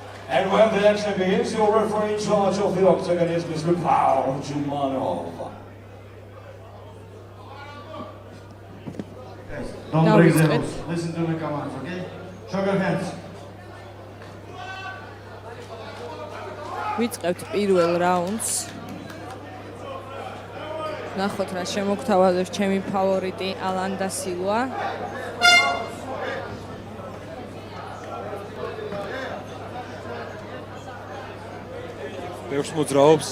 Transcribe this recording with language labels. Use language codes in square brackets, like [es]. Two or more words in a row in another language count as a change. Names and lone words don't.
[en] And when the action begins, your referee in charge of the octagon is Mr. Paul Jumanov. Don't raise your hands. Listen to the commands, okay? Show your hands. [ka] ვიწყებთ პირველ რაუნდს. ნახოთ რა შემოგთავაზებს ჩემი ფავორიტი ალან და სილვა. ბევრს მოძრაობს.